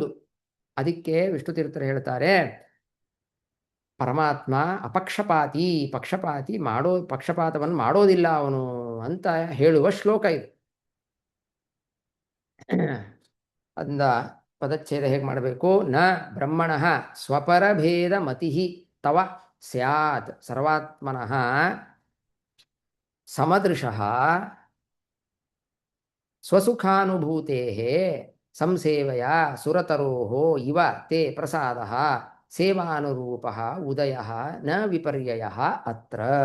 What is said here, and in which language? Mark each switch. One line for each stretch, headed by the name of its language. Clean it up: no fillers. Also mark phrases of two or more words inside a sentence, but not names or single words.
Kannada: ಅದಕ್ಕೆ ವಿಷ್ಣು ತೀರ್ಥರು ಹೇಳ್ತಾರೆ, ಪರಮಾತ್ಮ ಪಕ್ಷಪಾತವನ್ನು ಮಾಡೋದಿಲ್ಲ ಅವನು ಅಂತ ಹೇಳುವ ಶ್ಲೋಕ ಇದು. ಅದರಿಂದ ಪದಚ್ಛೇದ ಹೇಗೆ ಮಾಡಬೇಕು?
Sanskrit: ನ ಬ್ರಹ್ಮಣ ಸ್ವಪರಭೇದ ಮತಿ ತವ ಸ್ಯಾತ್ ಸರ್ವಾತ್ಮನಃ ಸಮದೃಶಃ ಸ್ವಸುಖಾನುಭೂತೆ ಸಂಸೇವಯ ಸುರತರೋ ಇವ ತೇ ಪ್ರಸಾದಃ ಸೇವಾನುರೂಪ ಉದಯ ನ ವಿಪರ್ಯಯ ಅತ್ರ.